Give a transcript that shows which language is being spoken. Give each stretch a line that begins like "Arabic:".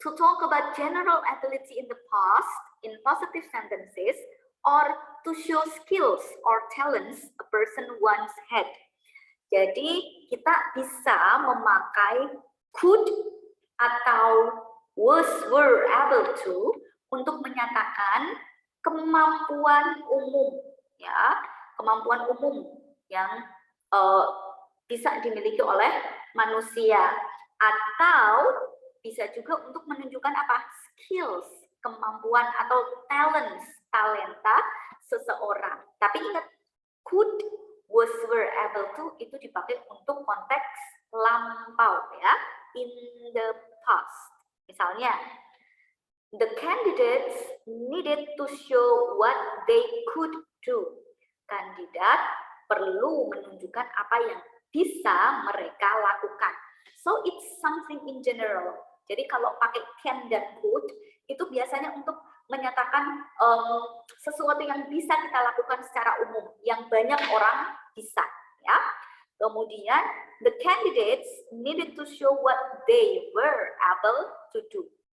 English: To talk about general ability in the past in positive sentences or to show skills or talents a person once had.
Indonesian: Jadi kita bisa memakai could atau was, were, able to untuk menyatakan kemampuan umum, ya, kemampuan umum yang bisa dimiliki oleh manusia, atau bisa juga untuk menunjukkan apa? Skills, kemampuan atau talenta seseorang. Tapi ingat, could, was, were, able to itu dipakai untuk konteks lampau ya, in the past.
English: Misalnya, the candidates needed to show what they could do.
Indonesian: Kandidat perlu menunjukkan apa yang bisa mereka lakukan.
English: So it's something in general.
Indonesian: Jadi kalau pakai can dan could itu biasanya untuk menyatakan sesuatu yang bisa kita lakukan secara umum, yang banyak orang bisa, ya.
English: Kemudian the candidates needed to show what they were able to do.